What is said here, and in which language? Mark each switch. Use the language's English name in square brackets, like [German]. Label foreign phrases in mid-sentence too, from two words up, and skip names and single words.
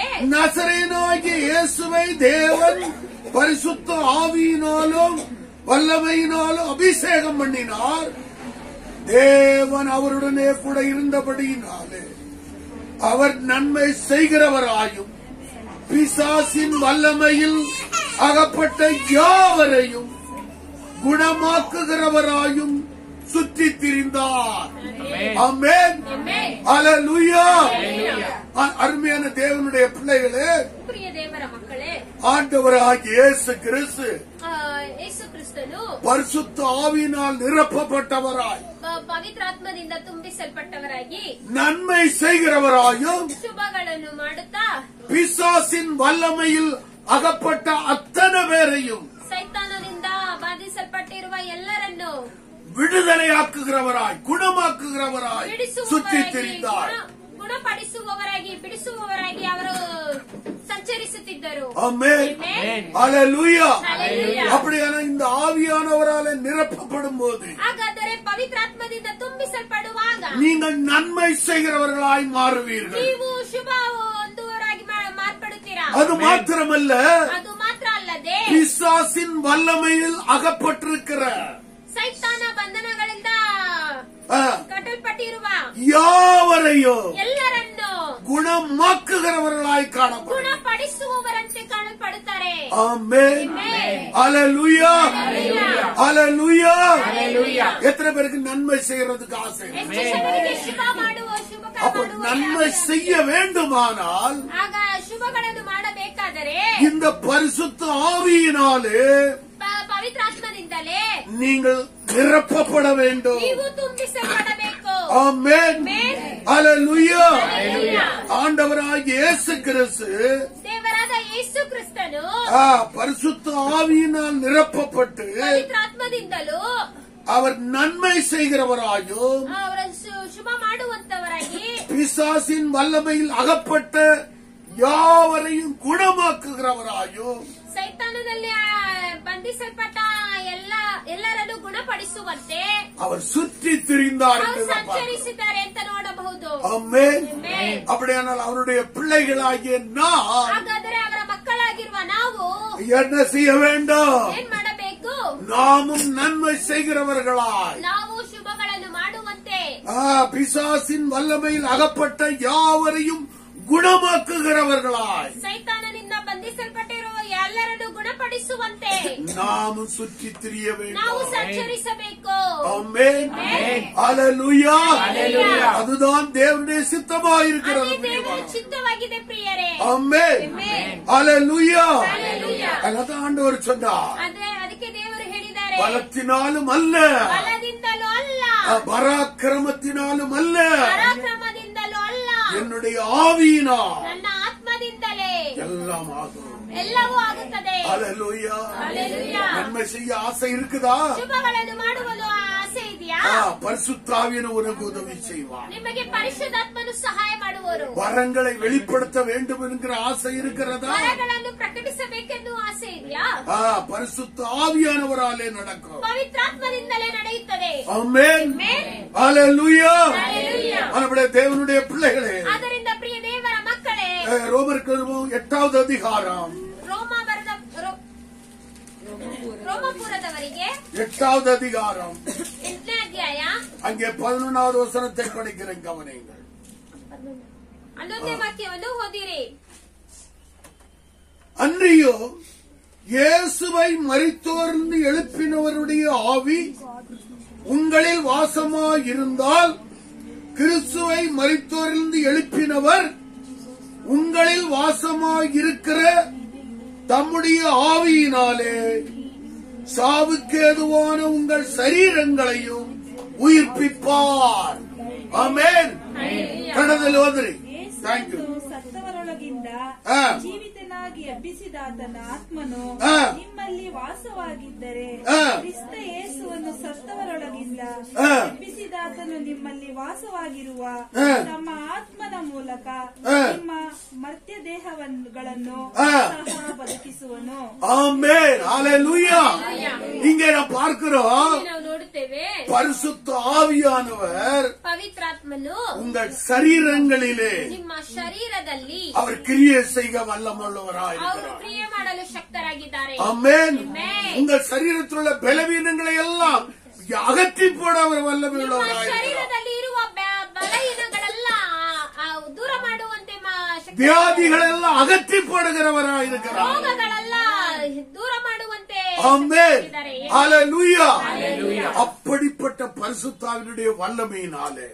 [Tamil] நசரேயனாகிய இயேசுவை தேவன் பரிசுத்த ஆவியினாலும் வல்லமையினாலும் அபிஷேகம் பண்ணினார். தேவன் அவருடனே கூட இருந்தபடியினாலே அவர் நன்மை செய்கிறவராயும் பிசாசின் வல்லமையில் அகப்பட்ட யாவரையும் குணமாக்குகிறவராயும் சுற்றி திரிந்தார். ஆமென், ஹalleluya. அருமையான தேவனுடைய பிள்ளைகளே, [Kannada] ಪ್ರಿಯ ದೇವರ ಮಕ್ಕಳೇ, [Tamil] ஆண்டவராகிய இயேசு கிறிஸ்து [Kannada] ಯೇಸು ಕ್ರಿಸ್ತನು [Tamil] பரிசுத்த ஆவியினால் நிரப்பப்பட்டவராய், [Kannada] ಪವಿತ್ರಾತ್ಮದಿಂದ ತುಂಬಿಸಲ್ಪಟ್ಟವರಾಗಿ [Tamil] நன்மை செய்கிறவராயும் [Kannada] ಶುಭಗಳನ್ನು ಮಾಡುತ್ತಾ [Tamil] பிசாசின் வல்லமையில் அகப்பட்ட அத்தனை பேரையும் [Kannada] ಸೈತಾನದಿಂದ ಬಾಧಿಸಲ್ಪಟ್ಟಿರುವ ಎಲ್ಲರನ್ನು [Tamil] விடுதலையாக்குகிறவராய், குணமாக்குகிறவராய் சுற்றி திரிந்தார். [Kannada] ಗುಣಪಡಿಸುವವರಾಗಿ ಬಿಡಿಸುವವರಾಗಿ ಅವರು ಸಂಚರಿಸುತ್ತಿದ್ದರು. [Tamil] ஆமென், [Kannada] Amen. [Tamil] ஹalleluya. [Kannada] Hallelujah. [Tamil] அப்படியான இந்த ஆவியானவராலே நிரப்பப்படும் போது [Kannada] ಹಾಗಾದರೆ ಪವಿತ್ರಾತ್ಮದಿಂದ ತುಂಬಿಸಲ್ಪಡುವಾಗ [Tamil] நீங்கள் நன்மை செய்கிறவர்களாய் மாறுவீர்கள். [Kannada] ನೀವು ಶುಭ ಹೊಂದುವವರಾಗಿ ಮಾರ್ಪಡುತ್ತೀರಾ. [Tamil] அது மாத்திரமல்ல, [Kannada] ಅದು ಮಾತ್ರ ಅಲ್ಲದೆ [Tamil] பிசாசின் வல்லமையில் அகப்பட்டிருக்கிற [Kannada] ಸೈತಾನ ಬಂಧನಗಳಿಂದ ಕಟ್ಟಲ್ಪಟ್ಟಿರುವ [Tamil] யாவரையும் [Kannada] ಎಲ್ಲರನ್ನು [Tamil] குணமாக்குகிறவர்களாய் காணப்படும். [Kannada] ಗುಣಪಡಿಸುವವರಂತೆ ಕಾಣಲ್ಪಡುತ್ತಾರೆ. [Tamil] ஆமென், ஹalleluya, ஹalleluya. எத்தனை பேருக்கு நன்மை செய்யறதுக்கு ஆசை? [Kannada] ಎಷ್ಟು ಜನರಿಗೆ ಶುಭ ಮಾಡುವ ಶುಭ [Tamil] அப்ப நன்மை செய்ய வேண்டுமானால் [Kannada] ಆಗ ಶುಭಗಳನ್ನು ಮಾಡಬೇಕಾದರೆ [Tamil] இந்த பரிசுத்த ஆவியினாலே [Kannada] ಪವಿತ್ರಾತ್ಮದಿಂದಲೇ [Tamil] நீங்கள் நிரப்பப்பட வேண்டும். [Kannada] ನೀವು ತುಂಬಿಸಲ್ಪಡಬೇಕು. [Tamil] ஆமென், [Kannada] Amen. [Tamil] ஹalleluya. [Kannada] Hallelujah. [Tamil] ஆண்டவராகிய இயேசு கிறிஸ்து [Kannada] ದೇವರಾದ ಯೇಸು ಕ್ರಿಸ್ತನು [Tamil] பரிசுத்த ஆவியினால் நிரப்பப்பட்டு [Kannada] ಪವಿತ್ರಾತ್ಮದಿಂದಲೂ [Tamil] அவர் நன்மை செய்கிறவராயும் [Kannada] ಅವರ ಶುಭ ಮಾಡುವಂತವರಾಗಿ [Tamil] பிசாசின் வல்லமையில் அகப்பட்ட யாவரையும் குணமாக்குகிறவராயும் [Kannada] ಸೈತಾನದಲ್ಲಿ ಬಂಧಿಸಲ್ಪಟ್ಟ ಎಲ್ಲರನ್ನು ಗುಣಪಡಿಸುವಂತೆ [Tamil] அவர் சுற்றி திரிந்தார் [Kannada] ಅವರು [Tamil] என்று நாம் பார்க்கிறோம். [Kannada] ಸಂಚರಿಸಿದ್ದಾರೆ ಅಂತ ನೋಡಬಹುದು. [Tamil] ஆமென். [Kannada] Amen. [Tamil] அப்படியானால் அவருடைய பிள்ளைகளாகிய நாம் [Kannada] ಹಾಗಾದರೆ ಅವರ ಮಕ್ಕಳಾಗಿರುವ ನಾವು [Tamil] என்ன செய்ய வேண்டும்? [Kannada] ಏನ್ ಮಾಡಬೇಕು? [Tamil] நாமும் நன்மை செய்கிறவர்களாய், [Kannada] ನಾವು ಶುಭಗಳನ್ನು ಮಾಡುವಂತೆ [Tamil] பிசாசின் வல்லமையில் அகப்பட்ட யாவரையும் குணமாக்குகிறவர்களாய், [Kannada] ಸೈತಾನನಿಂದ ಬಂಧಿಸಲ್ಪಟ್ಟಿರುವ ಎಲ್ಲರನ್ನು ಗುಣ ಗುಣಪಡಿಸುವಂತೆ [Tamil] நாம் சுற்றி திரிய [Kannada] ನಾವು [Tamil] வேண்டும். [Kannada] ಸಂಚರಿಸಬೇಕು. [Tamil] ஆமென். ஹalleluya. அதுதான் தேவனுடைய சித்தமாயிருக்கிறது. [Kannada] ಅದೇ ದೇವರ ಚಿತ್ತವಾಗಿದೆ ಪ್ರಿಯರೇ. [Tamil] ஆமென். ஹalleluya. அதான் ஆண்டவர் சொன்னார், [Kannada] ಅದಕ್ಕೆ ದೇವರು ಹೇಳಿದ್ದಾರೆ, [Tamil] பலத்தினாலும் அல்ல, [Kannada] ಬಲದಿಂದಲೂ ಅಲ್ಲ, [Tamil] பராக்கிரமத்தினாலும் அல்ல, [Kannada] ಪರಾಕ್ರಮದಿಂದಲೂ ಅಲ್ಲ, [Tamil] என்னுடைய ஆவியினால் [Kannada] ನನ್ನ ಆತ್ಮದಿಂದಲೇ [Tamil] எல்லாம் ஆகும். [Kannada] ಎಲ್ಲವೂ ಆಗುತ್ತದೆ. [Tamil] ஹalleluya. [Kannada] ಹಲ್ಲೆಲೂಯಾ. [Tamil] நன்மை செய்ய ஆசை இருக்குதா? [Kannada] ಶುಭಗಳನ್ನು ಮಾಡುವುದು ಆಸೆ ಇದೆಯಾ? [Tamil] பரிசுத்த ஆவியான உனக்கு உதவி செய்வார். [Kannada] ನಿಮಗೆ ಪರಿಶುದ್ಧಾತ್ಮನು ಸಹಾಯ ಮಾಡುವರು. [Tamil] வரங்களை வெளிப்படுத்த வேண்டும் என்கிற ஆசை இருக்கிறதா? [Kannada] ವರಗಳನ್ನು ಪ್ರಕಟಿಸಬೇಕೆಂದು ಆಸೆ ಇದೆಯಾ? [Tamil] பரிசுத்த ஆவியானவராலே நடக்கும். [Kannada] ಪವಿತ್ರಾತ್ಮದಿಂದಲೇ ನಡೆಯುತ್ತದೆ. [Tamil] ஆமென். ஹalleluya. [Kannada] ಹಲ್ಲೆಲೂಯಾ. [Tamil] நம்முடைய தேவனுடைய பிள்ளைகளே, [Kannada] ಆದ್ದರಿಂದ ಪ್ರಿಯ ದೇವರ ಮಕ್ಕಳೇ, [Tamil] ரோமருக்கு 8வது அதிகாரம், [Kannada] ರೋಮಪುರದವರಿಗೆ [Tamil] 8வது அதிகாரம் [Kannada] 8ನೇ ಅಧ್ಯಾಯ [Tamil] அங்கே 11வது வசனத்தை படிக்கிறேன், கவனியுங்கள். [Kannada] 11ನೇ ವಾಕ್ಯವನ್ನು ಓದಿರಿ. [Tamil] அன்றியோ இயேசுவை மரித்தோர்ந்து எழுப்பினவருடைய ஆவி உங்களில் வாசமாயிருந்தால், கிறிஸ்துவை மரித்தோரிலிருந்து எழுப்பினவர் உங்களில் வாசமாயிருக்கிற தம்முடைய ஆவியினாலே சாவுக்கு ஏதுவான உங்கள் சரீரங்களையும் உயிர்ப்பிப்பார். ஆமென். [Kannada] ಕನ್ನಡದಲ್ಲಿ ಓದ್ರಿ. [English] thank you. [Kannada] ಸತ್ತವರೊಳಗಿಂದ ಜೀವಿತನಾಗಿ ಎಬ್ಬಿಸಿದಾತನ ಆತ್ಮನು ನಿಮ್ಮಲ್ಲಿ ವಾಸವಾಗಿದ್ದರೆ, ಕ್ರಿಸ್ತ ಯೇಸುವನ್ನು ಸತ್ತವರೊಳಗಿಂದ ಎಬ್ಬಿಸಿದಾತನು ನಿಮ್ಮಲ್ಲಿ ವಾಸವಾಗಿರುವ ತಮ್ಮ ಆತ್ಮನ ಮೂಲಕ ನಿಮ್ಮ ಮರ್ತ್ಯ ದೇಹಗಳನ್ನು ಸಹ ಬದುಕಿಸುವನು. [Tamil] ஆமென். ஹalleluya. இங்கே நாம் பார்க்கிறோம், [Kannada] ನಾವು ನೋಡುತ್ತೇವೆ, [Tamil] பரிசுத்த ஆவியானவர் [Kannada] ಪವಿತ್ರಾತ್ಮನು [Tamil] உங்கள் சரீரங்களிலே [Kannada] ನಿಮ್ಮ ಶರೀರದಲ್ಲಿ [Tamil] அவர் கிரியை செய்ய [Kannada] ಅವರು [Tamil] வல்லமுள்ளவராயிருக்கிறார். [Kannada] ಕ್ರಿಯೆ ಮಾಡಲು ಶಕ್ತರಾಗಿದ್ದಾರೆ. [Tamil] ஆமென். உங்கள் சரீரத்தில் உள்ள பலவீனங்களை எல்லாம் அகற்றி போட அவர் [Kannada] ನಿಮ್ಮ [Tamil] வல்லமையுள்ளவராயிருக்கிறார். [Kannada] ಶರೀರದಲ್ಲಿ ಇರುವ ಬಲಹೀನಗಳೆಲ್ಲ ದೂರ ಮಾಡುವಂತೆ [Tamil] வியாதிகளெல்லாம் அகற்றி போடுகிறவராயிருக்கிறார். [Kannada] ರೋಗಗಳೆಲ್ಲ ದೂರ ಮಾಡುವಂತೆ [Tamil] ஆமென். [Kannada] ಇದ್ದಾರೆ. [Tamil] ஹalleluya. அப்படிப்பட்ட பரிசுத்தாவினுடைய வல்லமையினாலே